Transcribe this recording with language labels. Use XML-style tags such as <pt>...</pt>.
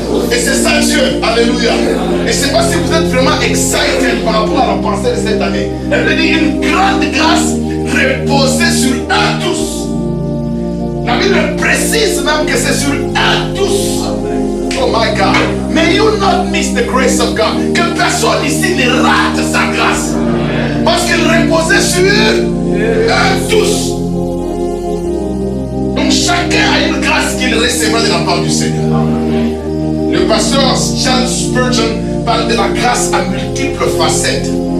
<fr>Et c'est ça Dieu, alléluia. Et je ne sais pas si vous êtes vraiment excited par rapport à la pensée de cette année. Elle dit, une grande grâce reposait sur eux tous. La Bible précise même que c'est sur eux tous.</fr> <en>Oh my God. May you not miss the grace of God.</en> <fr>Que personne ici ne rate sa grâce. Parce qu'il reposait sur eux tous. Donc chacun a une grâce qu'il recevra de la part du Seigneur. Le pasteur Charles Spurgeon parle de la grâce à multiples facettes.</fr>